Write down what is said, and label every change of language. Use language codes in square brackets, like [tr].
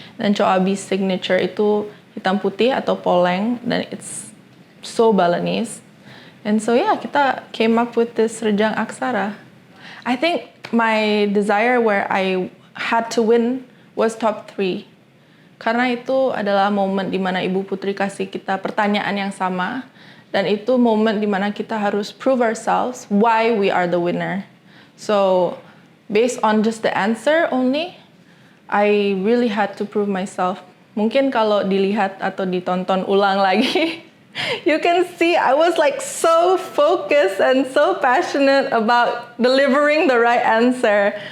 [id] Dan Cho Abi's signature itu hitam putih atau poleng, dan [en] it's so Balinese. And so yeah, [id] kita [en] came up with this [id] Rejang Aksara. [en] I think my desire where I had to win was top 3. [id] Karena itu adalah momen dimana Ibu Putri kasih kita pertanyaan yang sama. Dan itu momen dimana kita harus [en] prove ourselves why we are the winner. So, based on just the answer only, I really had to prove myself. [id] Mungkin kalau dilihat atau ditonton ulang lagi, [en] you can see I was like so focused and so passionate about delivering the right answer.